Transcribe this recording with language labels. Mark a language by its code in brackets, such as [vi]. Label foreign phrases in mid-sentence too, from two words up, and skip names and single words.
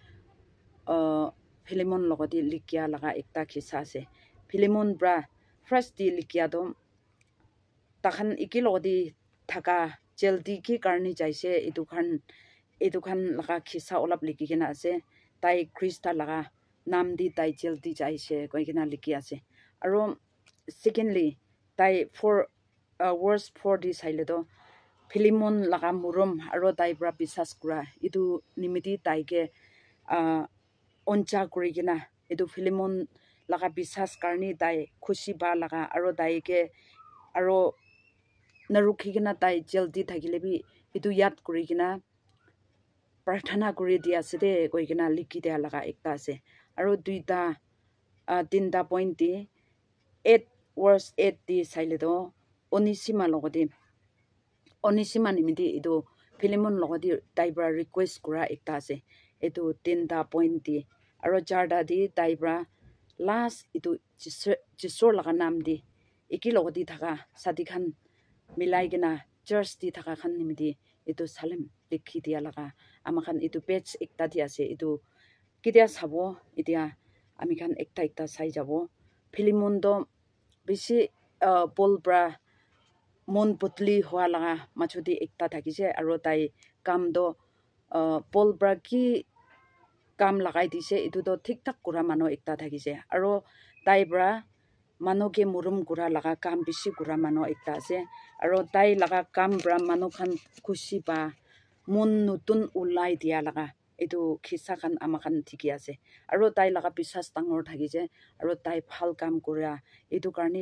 [nag] Philemon logodi likia laga ekta khisa ase Philemon bra first di likia do takhan iki logodi thaka jaldi ki karni jaise itu khan laga khisa olap likigena ase tai Krista laga nam di tai jaldi jaise koigena liki ase aro secondly tai [en] for verse [nag] 4 di saile do Philemon laga murum aro tai bra bisas kura itu nimiti tai ke oncha kurigena itu Philemon laga bisas karni tai khushi ba laga aro tai ke aro narukhigena tai jaldi thagilebi itu yat kurigena prarthana kuri dia ase de koigena likhi dia laga ekta ase aro duita tinta point di 8 verse 8 di saile do Onisima logodi Onisima nimidi itu Philemon logodi taibra request kura ekta ase itu tinta point di aro jarda di taibra last itu jisor laga nam di eki logodi thaka sadi khan milai gena church di thaka khan nimidi itu salem likhi dia laga ama khan itu page ekta di ase itu kidia sabo itia ami khan ekta sai jabo Philemon do bishi Paul bra mon putli hwa laga machudi ekta thakise aro tai kam do Paul bra ki kam lagai dise itu do thik thak kura mano ekta thakise aro tai bra mano ke murum kura laga kam bishi kura mano ekta ase aro tai laga kam bra mano khan khushi ba mon nutun ulai dia laga itu khisa khan ama khan thiki ase aro tai laga bisas tangor thakise aro tai phal kam kura itu karni